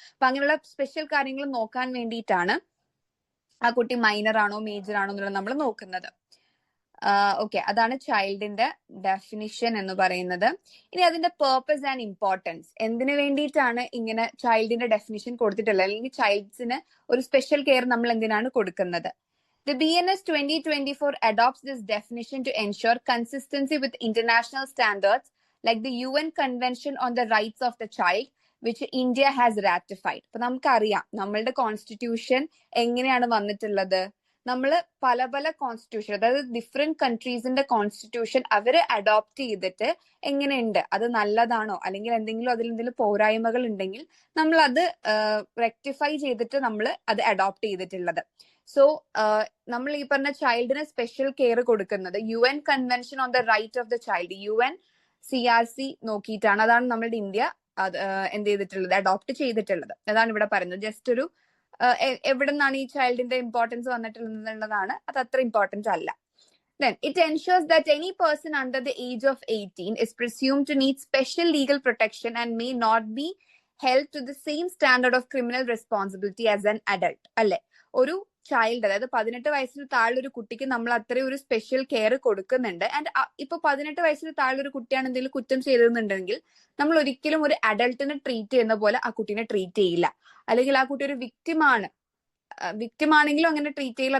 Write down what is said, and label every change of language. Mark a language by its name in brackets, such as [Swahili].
[Malayalam] അപ്പൊ അങ്ങനെയുള്ള സ്പെഷ്യൽ കാര്യങ്ങൾ നോക്കാൻ വേണ്ടിയിട്ടാണ് ആ കുട്ടി മൈനർ ആണോ മേജർ ആണോ എന്നുള്ളത് നമ്മൾ നോക്കുന്നത്. ഓക്കെ, അതാണ് ചൈൽഡിന്റെ ഡെഫിനിഷൻ എന്ന് പറയുന്നത്. ഇനി അതിന്റെ [English] purpose and importance, [Malayalam] എന്തിനു വേണ്ടിയിട്ടാണ് ഇങ്ങനെ ചൈൽഡിന്റെ ഡെഫിനിഷൻ കൊടുത്തിട്ടുള്ളത്, അല്ലെങ്കിൽ ചൈൽഡ്സിന് ഒരു സ്പെഷ്യൽ കെയർ നമ്മൾ എന്തിനാണ് കൊടുക്കുന്നത്? [English] The BNS 2024 adopts this definition to ensure consistency with international standards like the UN Convention on the Rights of the Child, which India has ratified. [Malayalam] അപ്പൊ നമുക്കറിയാം നമ്മളുടെ കോൺസ്റ്റിറ്റ്യൂഷൻ എങ്ങനെയാണ് വന്നിട്ടുള്ളത്. നമ്മൾ പല പല കോൺസ്റ്റിറ്റ്യൂഷൻ, അതായത് ഡിഫറെന്റ് കൺട്രീസിന്റെ കോൺസ്റ്റിറ്റ്യൂഷൻ അവര് അഡോപ്റ്റ് ചെയ്തിട്ട് എങ്ങനെയുണ്ട്, അത് നല്ലതാണോ, അല്ലെങ്കിൽ എന്തെങ്കിലും അതിൽ എന്തെങ്കിലും പോരായ്മകൾ ഉണ്ടെങ്കിൽ നമ്മൾ അത് റെക്ടിഫൈ ചെയ്തിട്ട് നമ്മൾ അത് അഡോപ്റ്റ് ചെയ്തിട്ടുള്ളത്. സോ നമ്മൾ ഈ പറഞ്ഞ ചൈൽഡിന് സ്പെഷ്യൽ കെയർ കൊടുക്കുന്നത് [English] UN convention on the right of the child, [Malayalam] UNCRC നോക്കിയിട്ടാണ്. അതാണ് നമ്മളുടെ ഇന്ത്യ എന്ത് ചെയ്തിട്ടുള്ളത്, അഡോപ്റ്റ് ചെയ്തിട്ടുള്ളത്. അതാണ് ഇവിടെ പറയുന്നത്. ജസ്റ്റ് ഒരു എവിടെ നിന്നാണ് ഈ ചൈൽഡിന്റെ ഇമ്പോർട്ടൻസ് വന്നിട്ടുള്ളതാണ്, അത് അത്ര ഇമ്പോർട്ടൻസ് അല്ല. [English] Then it ensures that any person under the age of 18 is presumed to need special legal protection and may not be held to the same standard of criminal responsibility as an adult. [Malayalam] അല്ലെ, ഒരു child, അതായത് 18 വയസ്സിന് താഴെ ഒരു കുട്ടിക്ക് നമ്മൾ അത്രയും ഒരു സ്പെഷ്യൽ കെയർ കൊടുക്കുന്നുണ്ട്. ആൻഡ് ഇപ്പൊ 18 വയസ്സിന് താഴെ ഒരു കുട്ടിയാണ് എന്തെങ്കിലും കുറ്റം ചെയ്തതെന്നുണ്ടെങ്കിൽ നമ്മൾ ഒരിക്കലും ഒരു അഡൾട്ടിനെ ട്രീറ്റ് ചെയ്യുന്ന പോലെ ആ കുട്ടീനെ ട്രീറ്റ് ചെയ്യില്ല. അല്ലെങ്കിൽ ആ കുട്ടി ഒരു വിക്ടിം ആണെങ്കിലും അങ്ങനെ ട്രീറ്റ് ചെയ്യില്ല.